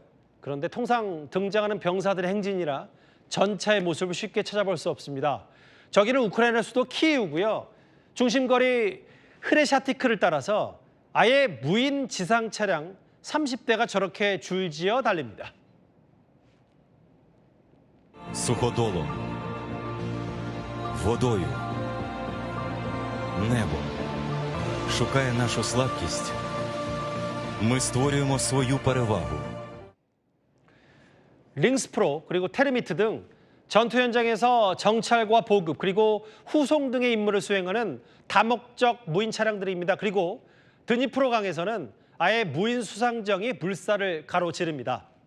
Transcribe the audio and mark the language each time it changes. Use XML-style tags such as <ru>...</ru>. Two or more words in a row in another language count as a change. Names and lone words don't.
<ko>그런데 통상 등장하는 병사들의 행진이라 전차의 모습을 쉽게 찾아볼 수 없습니다. 저기는 우크라이나 수도 키이우고요. 중심거리 흐레샤티크를 따라서 아예 무인 지상 차량 30대가 저렇게 줄지어 달립니다.</ko> <uk>Суходолом, водою, небом шукає нашу слабкість. Ми створюємо свою перевагу.</uk> <ko>링스프로 그리고 테르미트 등 전투 현장에서 정찰과 보급 그리고 후송 등의 임무를 수행하는 다목적 무인 차량들입니다. 그리고 드니프로강에서는 아예 무인 수상정이 물살을 가로지릅니다.</ko>